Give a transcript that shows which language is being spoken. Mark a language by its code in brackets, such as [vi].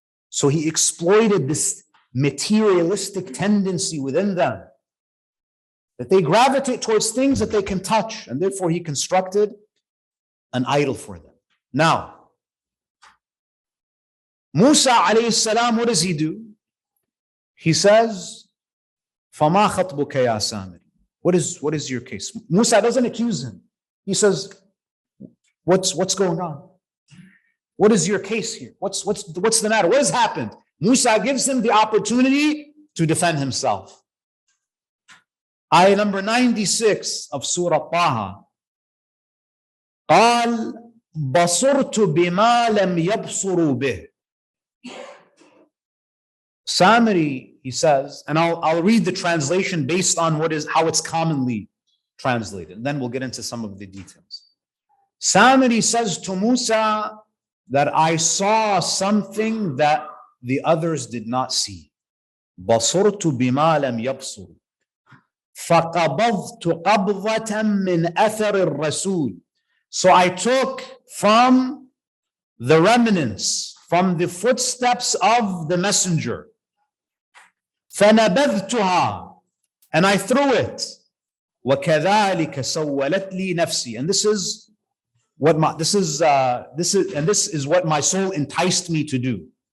[en] So he exploited this materialistic tendency within them, that they gravitate towards things that they can touch, and therefore he constructed an idol for them. Now, Musa alayhi salam, what does he do? He says, [ar] فَمَا خَطْبُكَ يَا سَامِرِ. [en] What is your case? Musa doesn't accuse him. He says, what's going on? What is your case here? What's the matter? What has happened? Musa gives him the opportunity to defend himself. Ayah number 96 of Surah Taha. [ar] قال بصرت بما لم يبصروا به. [en] Samiri, he says, and I'll read the translation based on how it's commonly translated, and then we'll get into some of the details. Samiri says to Musa that I saw something that the others did not see. [ar] بصرت بما لم يبصروا فقبضت قبضة من أثر الرسول. [en] So I took from the remnants, from the footsteps of the messenger, [ar] فنبذتها, [en] and I threw it. [ar] وكذلك سولت لي نفسي, [en] and this is what my soul enticed me to do.